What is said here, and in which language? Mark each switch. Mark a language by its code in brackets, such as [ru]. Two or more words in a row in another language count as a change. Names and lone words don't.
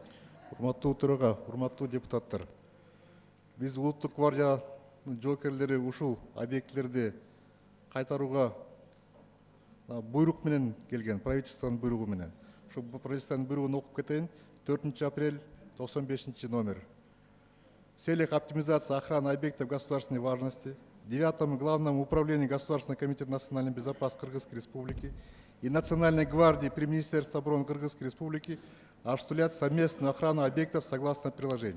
[ky] Урматтуу төрага, урматтуу депутаттар. Биз улуттук гвардиянын жоокерлери ушул объектлерди кайтарууга буйрук менен келген, правительствонун буйругу менен. Ошо правительствонун буйругун окуп кетейин. 4 апрель 95 номер. [ru] В целях оптимизации охраны объектов государственной важности 9-му Главному управлению Государственного комитета национальной безопасности Кыргызской Республики и Национальной гвардии при Министерстве обороны Кыргызской Республики осуществлять совместную охрану объектов согласно приложению.